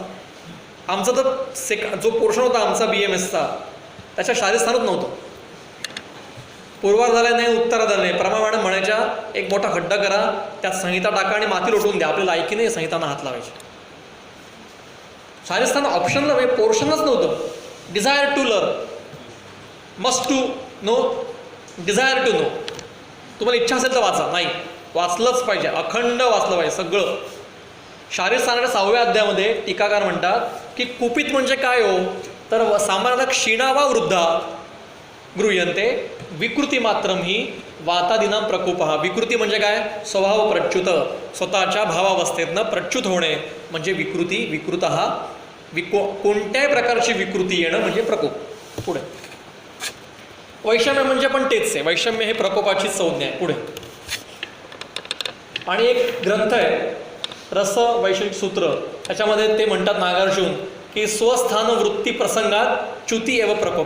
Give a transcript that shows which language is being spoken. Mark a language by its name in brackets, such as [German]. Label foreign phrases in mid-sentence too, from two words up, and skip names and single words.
[Marathi] आमचं तर जो पोर्शन होता आमचा BMSचा, त्याच्या शारीर स्थानच नव्हतं. पूर्वार्धाला नाही, उत्तरार्धाला नाही. प्रमा मॅडम म्हणायच्या एक मोठा खड्डा करा, त्यात संहिता टाका आणि माती लोटून द्या. आपल्याला लायकी नाही संहितांना हात लावायचे. शारीर स्थान ऑप्शनला म्हणजे पोर्शनच नव्हतं. [English] Desire to learn, must to know, desire to know. [Marathi] तुम्हाला इच्छा असेल तर वाचा, नाही वाचलंच पाहिजे, अखंड वाचलं पाहिजे सगळं. शारीर स्थानाच्या 6व्या अध्यायामध्ये टीकाकार म्हणतात की कुपित म्हणजे काय हो, तर [Sanskrit] सामान्यतः क्षीणा वा वृद्धा गृह्यन्ते विकृती मात्रम ही वातादिना प्रकोप. [Marathi] विकृती म्हणजे काय? स्वभाव प्रच्युत, स्वतःच्या भावावस्थेतनं प्रच्युत होणे म्हणजे विकृती. विकृत हा कोणत्याही प्रकारची विकृती येणं म्हणजे प्रकोप. पुढे वैषम्य म्हणजे पण तेच आहे. वैषम्य हे प्रकोपाची संज्ञा आहे. पुढे आणि एक ग्रंथ आहे रस वैषयिक सूत्र, त्याच्यामध्ये ते म्हणतात नागार्जुन की [Sanskrit] स्वस्थान वृत्ती प्रसंगात च्युती एव प्रकोप.